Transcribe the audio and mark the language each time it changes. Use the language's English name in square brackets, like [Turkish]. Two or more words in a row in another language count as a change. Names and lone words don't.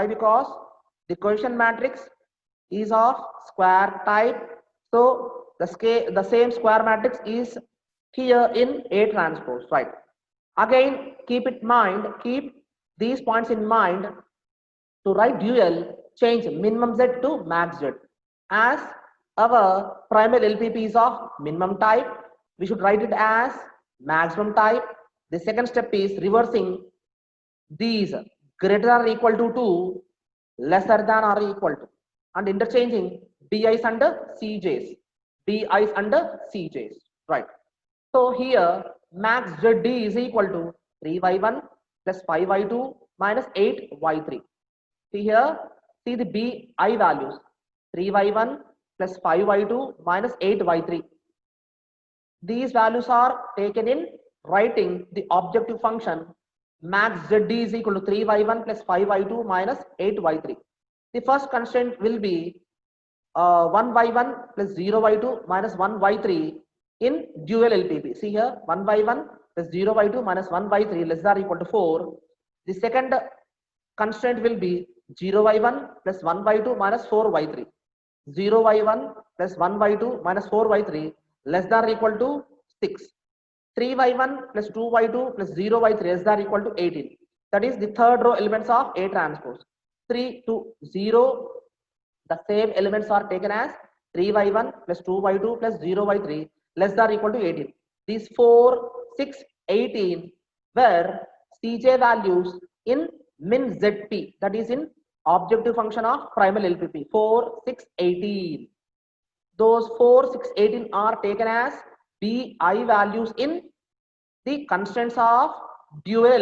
[English] Because the coefficient matrix is of square type. So the same square matrix is here in A transpose, right? Again, keep these points in mind. To write dual, change minimum z to max z. As our primal LPP is of minimum type, we should write it as maximum type. The second step is reversing these greater than or equal to 2, lesser than or equal to, and interchanging bi's and cj's. bi's and cj's. Right. So here max zd is equal to 3y1 plus 5y2 minus 8y3. See here, see the bi values, 3y1 plus 5y2 minus 8y3. These values are taken in writing the objective function max zd is equal to 3y1 plus 5y2 minus 8y3. The first constraint will be 1y1 plus 0y2 minus 1y3 in dual LPP. See here, 1y1 plus 0y2 minus 1y3 less than or equal to 4. The second constraint will be 0y1 plus 1y2 minus 4y3. 0y1 plus 1y2 minus 4y3 less than or equal to 6. 3y1 plus 2y2 plus 0y3 less than or equal to 18. That is the third row elements of A transpose. 3 to 0, the same elements are taken as 3y1 plus 2y2 plus 0y3 less than or equal to 18. These 4, 6, 18 were Cj values in min Zp, that is in objective function of primal LPP. 4, 6, 18. Those 4, 6, 18 are taken as bi values in the constraints of dual.